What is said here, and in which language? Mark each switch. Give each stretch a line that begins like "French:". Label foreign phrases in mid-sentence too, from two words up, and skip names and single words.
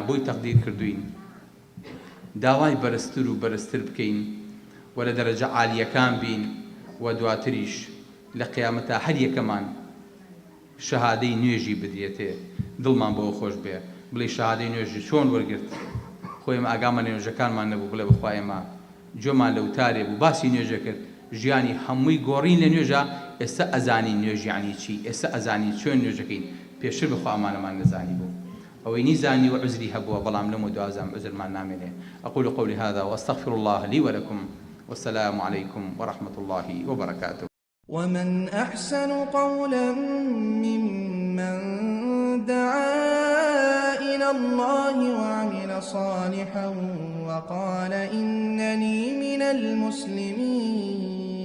Central Kurdish: بۆی تەقدیر کردوین، داوای بەرزتر و بەرزتر بکەین و لە دەرەجە عالیەکان بین و دواتریش لە قیامەتە هەر یەکەمان شەهادەی نوێژی بدرێتێ، دڵمان بەوە خۆش بێ بڵێ شەهادەی نوێژی چۆن وەرگرت، خۆی ئێمە ئاگامان لە نوێژەکانمان نەبوو بڵێ بەخوا ئێمە جۆمان لە وتارێ بوو باسی نوێژە کرد، ژیانی هەمووی گۆڕین لە نوێژە، ئێستا ئەزانی نوێژ یعنی چی، ئێستا ئەزانی چۆن نوێژەکەین، پێشتر بەخوا ئەمانەمان نەزانی بوو. ئەوەی نیزانی و عزری هەبووە بەڵام لەم و دوازام عزرمان نامێنێ.
Arabic: أقول قولي هذا وأستغفر الله لي ولكم والسلام عليكم ورحمة الله وبركاته. ومن أحسن قولا ممن دعا إلى الله وعمل صالحا وقال إنني من المسلمين.